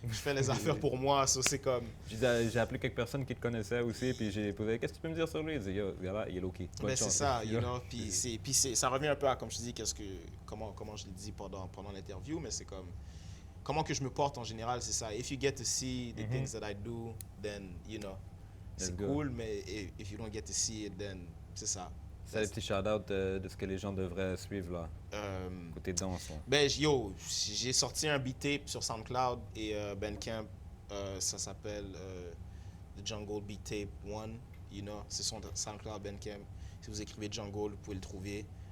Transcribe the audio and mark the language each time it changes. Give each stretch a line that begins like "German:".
French: Je fais les affaires pour moi, so c'est comme... J'ai appelé quelques personnes qui te connaissaient aussi, puis j'ai posé « Qu'est-ce que tu peux me dire sur lui? » Il dit « Yo, ce gars-là, il est low-key. » C'est ça, puis ça revient un peu à, comme je te dis, comment je l'ai dit pendant l'interview, mais c'est comme... Comment que je me porte en général, c'est ça.
English: If you get to see the things that I do, then, Let's
French: c'est
English: go. cool, mais if you don't get to see it, then,
French: c'est ça. C'est des petits shout-outs de ce que les gens devraient suivre, là, côté danse. Là. J'ai sorti un beat tape sur SoundCloud et Bandcamp, ça s'appelle The Jungle Beat Tape 1, c'est son SoundCloud Bandcamp. Si vous écrivez Jungle, vous pouvez le trouver.